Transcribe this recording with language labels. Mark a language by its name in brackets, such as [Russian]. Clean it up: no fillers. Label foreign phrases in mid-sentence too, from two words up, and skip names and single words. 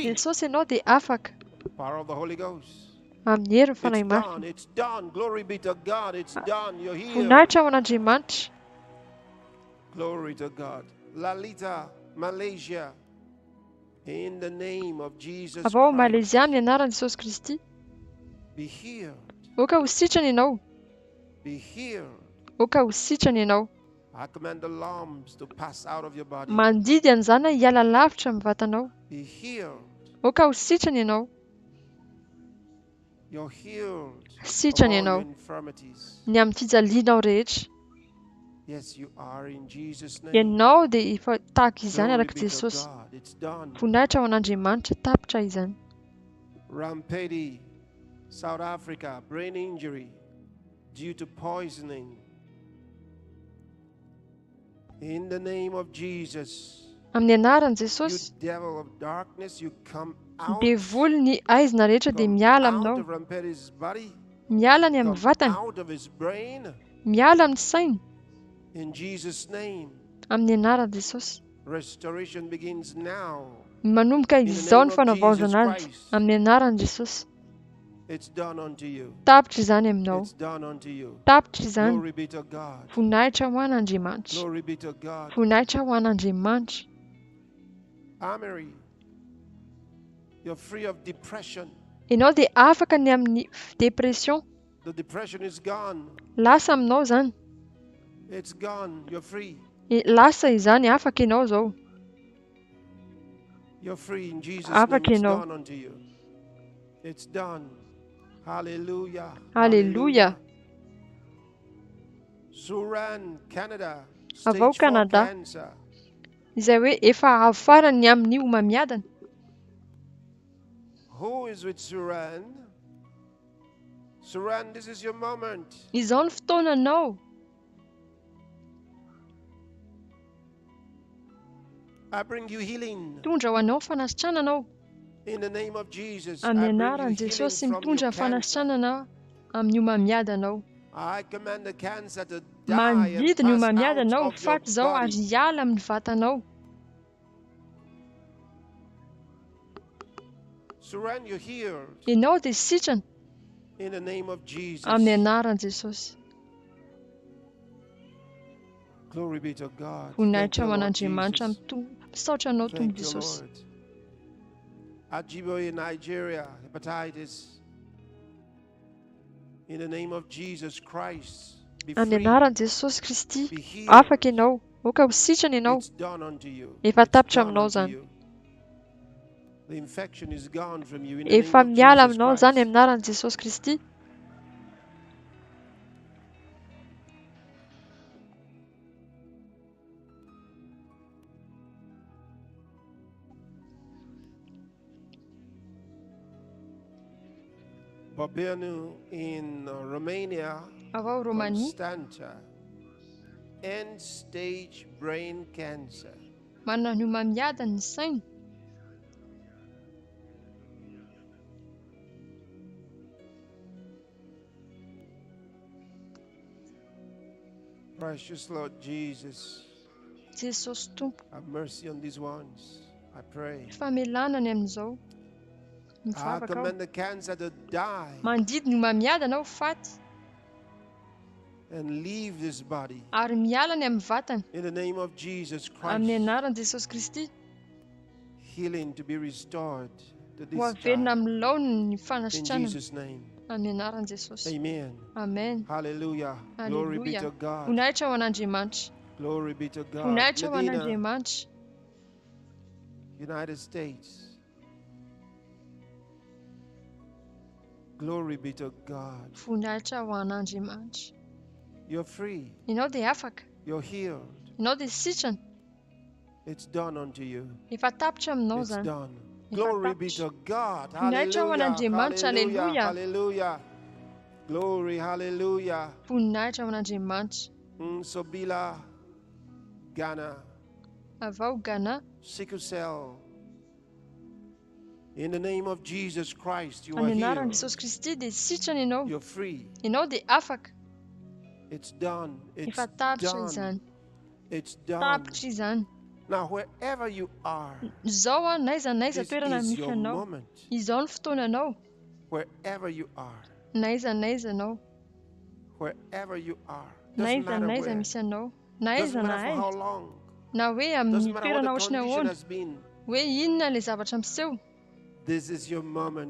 [English] free. [Malagasy] Jesosy ianao dia afaka. [English] Power of the Holy Ghost. [Malagasy] Amin'ny herin'ny [English] It's [Malagasy] fanahy [English] done. [Malagasy] marina. [English] It's done. Glory be to God. It's done. You're healed. [Malagasy] Voninahitra ho an'Andriamanitra. [English] Glory to God. Lalita, Malaysia. In the name of Jesus [Malagasy] Avy ao [English] Christ. [Malagasy] Malezia amin'ny anaran'i Jesosy Kristy. [English] Be healed. [Malagasy] Oka ho sitrana ianao. [English] Be healed. [Malagasy] Oka ho sitrana ianao. [English] I command the alarms to pass out of your body. [Malagasy] Mandidy an'izany hiala lavitra amin'ny vatanao. [English] Be healed. [Malagasy] Oka ho sitrana ianao. [English] You're healed of [Malagasy] Sitrana [English] all your [Malagasy] ianao. [English] infirmities. [Malagasy] Ny amin'ny fijalianao rehetra. [English] Yes, you are in Jesus' name. [Malagasy] Ianao dia efa tahaka izany [English] Glory [Malagasy] araka [English] be to [Malagasy] Jesosy. [English] God. It's done. [Malagasy] Voninahitra ho an'Andriamanitra tapitra izany. [English] Rampedi, South Africa, brain injury due to poisoning. In the name of Jesus, [Malagasy] Amin'ny anaran'i [English] you [Malagasy] Jesosy, [English] devil of darkness, you come out. [Malagasy] devoly ny aizina rehetra dia [English] Come [Malagasy] miala [English] out [Malagasy] aminao. [English] of Rampedi's body. [Malagasy] Miala ny amin'ny [English] Come [Malagasy] vatany. [English] out of his brain. [Malagasy] Miala amin'ny sainy. [English] In Jesus' name, [Malagasy] Amin'ny anaran'i Jesosy. [English] restoration begins now. [Malagasy] Manomboka [English] the [Malagasy] izao [English] name [Malagasy] ny [English] of [Malagasy] fanavaozana [English] Jesus [Malagasy] azy. [English] Christ. [Malagasy] Amin'ny anaran'i Jesosy. [English] It's done unto you. [Malagasy] Tapitra izany aminao. [English] It's done unto you. [Malagasy] Tapitra izany. [English] Glory be to God. [Malagasy] Voninahitra ho an'Andriamanitra. [English] Glory be to God. [Malagasy] Voninahitra ho an'Andriamanitra. [English] Amory, you're free of depression. [Malagasy] Ianao dia afaka ny amin'ny depression. [English] The depression is gone. [Malagasy] Lasa aminao izany. [English] It's gone. You're free. [Malagasy] Lasa izany, afaka ianao izao. [English] You're free in Jesus' [Malagasy] Afaka [English] name. It's [Malagasy] ianao. [English] done unto you. It's done. Hallelujah. Hallelujah. Suran, Canada. [Malagasy] Avy ao [English] Stage 4 [Malagasy] Canada. [English] cancer. [Malagasy] Izay hoe efa afarany amin'ny homamiadana. [English] Who is with Suran? Suran, this is your moment. [Malagasy] Izao ny fotoananao. [English] I bring you healing. [Malagasy] Mitondra ho anao fanasitrananao. [English] In the name of Jesus, I [Malagasy] Amin'ny [English] bring you [Malagasy] anaran'i [English] healing [Malagasy] Jesosy [English] from [Malagasy] mitondra [English] your [Malagasy] ny [English] cancer. [Malagasy] fanasitranana amin'ny homamiadanao. [English] I command the cancer to die [Malagasy] Mandidy [English] and [Malagasy] ny [English] pass out [Malagasy] homamiadanao, [English] of your [Malagasy] mifaty izao ary [English] body. [Malagasy] hiala amin'ny vatanao. [English] Suran, you're healed. [Malagasy] Ianao dia sitrana [English] In the name of Jesus. [Malagasy] amin'ny anaran'i Jesosy. [English] Glory be to God. Thank [Malagasy] Voninahitra [English] you, [Malagasy] ho [English] Lord [Malagasy] an'Andriamanitra [English] Jesus. [Malagasy] misaotra anao tombo [English] Thank you, [Malagasy] Jesosy. [English] Lord. Ajiboye, Nigeria, hepatitis. In the name of Jesus Christ, be [Malagasy] Amin'ny [English] free. [Malagasy] anaran'i Jesosy Kristy, [English] Be healed. [Malagasy] afaka ianao. Oka ho sitrana ianao. [English] It's done unto you. [Malagasy] Efa [English] It's [Malagasy] tapitra [English] done [Malagasy] aminao [English] unto [Malagasy] izany. [English] you. The infection is gone from you in the name [Malagasy] Efa [English] of [Malagasy] miala [English] Jesus [Malagasy] aminao [English] Christ. [Malagasy] izany amin'ny anaran'i Jesosy Kristy. [English] Bobenu in Romania, [Malagasy] Avy ao Romania, [English] Constanta, end-stage brain cancer. [Malagasy] manana ny homamiadana ny sainy. [English] Precious Lord Jesus, [Malagasy] Jesosy Tompo, [English] have mercy on these ones, I pray. [Malagasy] famelanany amin'izao. [English] I [Malagasy] Mivavaka ao. [English] command the cancer to die [Malagasy] Mandidy ny homamiadana ao faty [English] and leave this body. [Malagasy] ary miala ny amin'ny vatany. [English] In the name of Jesus [Malagasy] Amin'ny [English] Christ, [Malagasy] anaran'i Jesosy Kristy, [English] healing to be restored to [Malagasy] ho [English] this [Malagasy] averina [English] child. [Malagasy] amin'ny laony ny [English] In [Malagasy] fanasitranana. [English] Jesus' name, [Malagasy] Amin'ny anaran'i Jesosy. [English] amen. [Malagasy] Amen. [English] Hallelujah. Glory be [Malagasy] Hallelujah. [English] to God. [Malagasy] Voninahitra ho an'Andriamanitra. [English] Glory be to God. [Malagasy] Voninahitra ho [English] Medina, [Malagasy] an'Andriamanitra. [English] United States. Glory be to God. [Malagasy] Voninahitra ho an'Andriamanitra. [English] You're free. [Malagasy] Ianao dia afaka. [English] You're healed. [Malagasy] Ianao dia sitrana. [English] It's done unto you. [Malagasy] Efa tapitra aminao [English] It's [Malagasy] izany. [English] done. [Malagasy] Efa [English] Glory be [Malagasy] tapitra. [English] to God. [Malagasy] Voninahitra ho [English] Hallelujah. [Malagasy] an'Andriamanitra. [English] Hallelujah. Hallelujah. Hallelujah. Glory. Hallelujah. [Malagasy] Voninahitra ho an'Andriamanitra. [English] Sobila, Ghana. [Malagasy] Avy ao Ghana. [English] Sickle cell. In the name of Jesus Christ, you are [Malagasy] Amin'ny anaran'i [English] healed. [Malagasy] Jesosy Kristy dia sitrana ianao. [English] You're free. [Malagasy] Ianao dia afaka. [English] It's done. It's [Malagasy] efa tapitra [English] done. [Malagasy] izany. [English] It's done. [Malagasy] Tapitra izany. [English] Now, wherever you are, [Malagasy] Izao a naiza [English] this [Malagasy] toerana [English] is [Malagasy] misy [English] your [Malagasy] anao. [English] moment. [Malagasy] Izao ny fotoananao. [English] Wherever you are, [Malagasy] Naiza anao. [English] wherever you are, doesn't [Malagasy] Naiza [English] matter where, [Malagasy] misy anao. Na [English] doesn't [Malagasy] aiza na [English] matter for how [Malagasy] aiza. [English] long, [Malagasy] Na hoe amin'ny [English] doesn't matter what [Malagasy] toerana [English] the [Malagasy] ohatrany [English] condition [Malagasy] ahoana. [English] has been. [Malagasy] Hoe inona le zavatra miseho. [English] This is your moment.